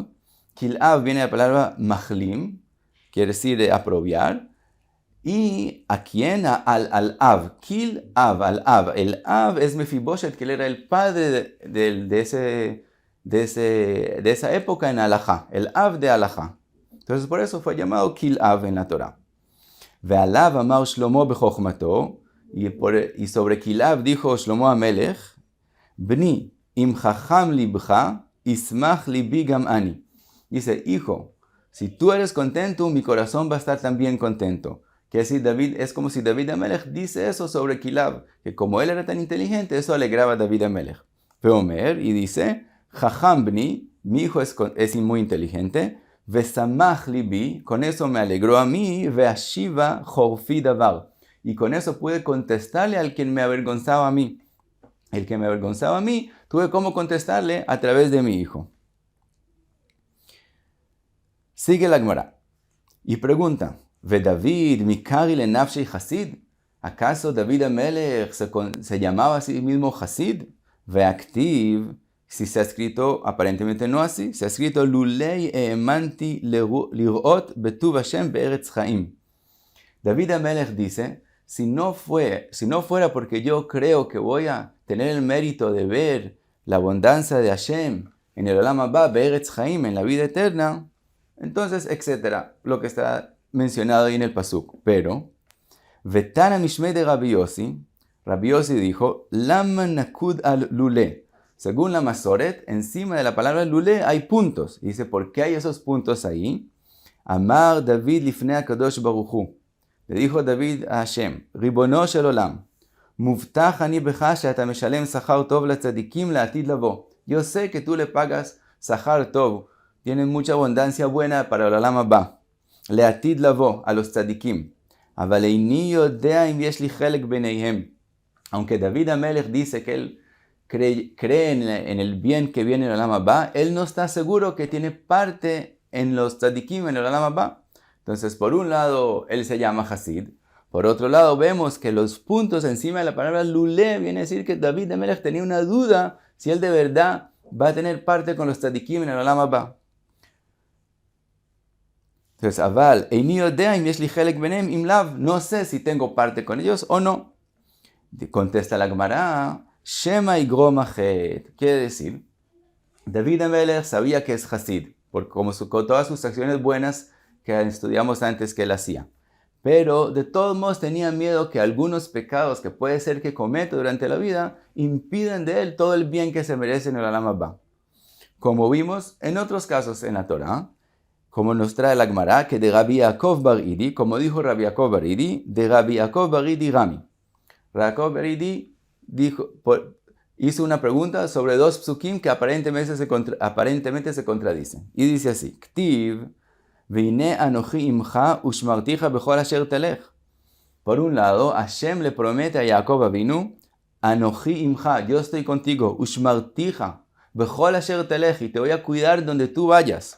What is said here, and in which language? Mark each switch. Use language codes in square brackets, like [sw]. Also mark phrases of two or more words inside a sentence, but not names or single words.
[es] Kil'av viene de la palabra machlim, quiere decir de apropiar. ¿Y a quién? Al Av. Kil'av, al Av. El Av es Mefiboshet, que él era el padre de esa época en halajá. El Av de halajá. Entonces por eso fue llamado Kil'av en la Torah. [he] ועליו אמר שלמה בחכמתו, [es] y sobre Kil'av dijo Shlomo Amelech, [he] בני, אם חכם לבך, ישמח לבי גם אני. [es] Dice, hijo, si tú eres contento, mi corazón va a estar también contento. Que así es como si David Amelech dice eso sobre Kil'av, que como él era tan inteligente, eso alegraba a David Amelech. Veomer, y dice, [he] חכם בני, [es] mi hijo es muy inteligente, [he] וישמח לבי, [es] con eso me alegró a mí, [he] ואשיבה חרפי דבר. [es] Y con eso pude contestarle al quien me avergonzaba a mí. El que me avergonzaba a mí, tuve cómo contestarle a través de mi hijo. Sigue la Gemara y pregunta, [arc] ¿ודוד מיקרי לנפשיה חסיד? [es] ¿Acaso David Amelech se llamaba a sí mismo Hasid? [arc] והכתיב. [es] Si se ha escrito, aparentemente no así, se ha escrito [he] לולא האמנתי לראות בטוב ה' בארץ חיים. [es] David Amelech dice, si no fuera porque yo creo que voy a tener el mérito de ver la abundancia de Hashem en el [he] עולם הבא, בארץ חיים, [es] en la vida eterna, entonces, etcétera, lo que está mencionado ahí en el pasuk. [he] Pero, [arc] ותני משמיה דרבי יוסי [he] dijo, למה נקוד על לולא. [es] Según la Masoret, encima de la palabra lule hay puntos. Dice, ¿por qué hay esos puntos ahí? [he] אמר דוד לפני הקדוש ברוך הוא. [es] Le dijo David a Hashem, [he] רבונו של עולם, מובטח אני בך שאתה משלם שכר טוב לצדיקים לעתיד לבא. [es] Yo sé que tú le pagas [he] שכר טוב, [es] tienen mucha abundancia buena para el [he] עולם הבא. לעתיד לבוא, [es] a los tzadikim. [he] אבל איני יודע אם יש לי חלק ביניהם. [es] Aunque David Amelech dice que él cree en el bien que viene en el [he] עולם הבא, [es] él no está seguro que tiene parte en los tzadikim en el [he] עולם הבא. [es] Entonces, por un lado, él se llama Hasid. Por otro lado, vemos que los puntos encima de la palabra lule viene a decir que David Amelech tenía una duda si él de verdad va a tener parte con los tzadikim en el [he] עולם הבא. Entonces, אבל, איני יודע אם יש לי חלק ביניהם אם לאו, [es] no sé si tengo parte con ellos o no. Contesta la Gemara, [he] שמא יגרום החטא. [es] Quiere decir, David Amelech sabía que es Hasid, con todas sus acciones buenas que estudiamos antes que él hacía. Pero de todos modos tenía miedo que algunos pecados que puede ser que cometa durante la vida impidan de él todo el bien que se merece en el [he] עולם הבא. [es] Como vimos en otros casos en la Torah, como nos trae la Gemara, que de Rabbi Yaakov bar Idi, como dijo Rabbi Yaakov bar Idi, de Rabbi Yaakov bar Idi Rami. Rabbi Yaakov bar Idi hizo una pregunta sobre dos psukim que aparentemente se contradicen. Y dice así, [he] כתיב, והנה אנכי עמך ושמרתיך בכל אשר תלך. [es] Por un lado, Hashem le promete a Jacob Avinu, [he] אנכי עמך, [es] yo estoy contigo, [he] ושמרתיך, בכל אשר תלך, [es] y te voy a cuidar donde tú vayas.